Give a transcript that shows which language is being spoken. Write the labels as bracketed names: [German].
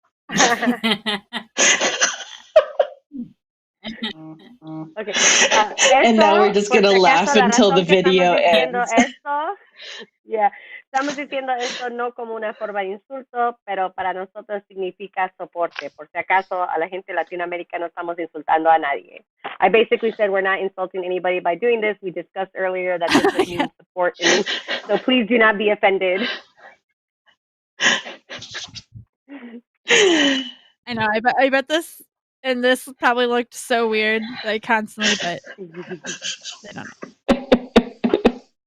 [English] Okay. And now we're just going to laugh until the video ends. Yeah. [Spanish] Estamos diciendo esto no como una forma de insulto, pero para nosotros significa soporte. Por si acaso a la gente de Latinoamérica no estamos insultando a nadie. [English] I basically said we're not insulting anybody by doing this. We discussed earlier that this means support, so please do not be offended. I know. I bet this and this probably looked so weird, like constantly, but I don't know.